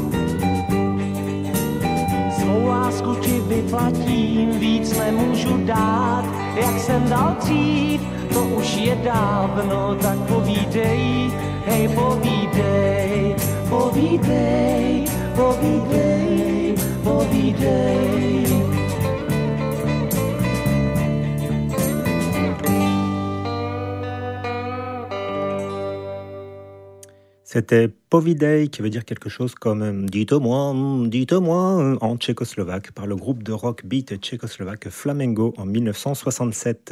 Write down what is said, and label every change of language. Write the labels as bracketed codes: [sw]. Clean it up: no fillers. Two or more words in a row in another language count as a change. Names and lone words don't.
[cs] Svou lásku ti vyplatím, víc nemůžu dát, jak jsem dal dřív. To už je dávno, tak povídej, hej povídej, povídej, povídej, povídej. [fr] C'était Povídej, qui veut dire quelque chose comme dites-moi en tchécoslovaque, par le groupe de rock beat tchécoslovaque Flamengo en 1967.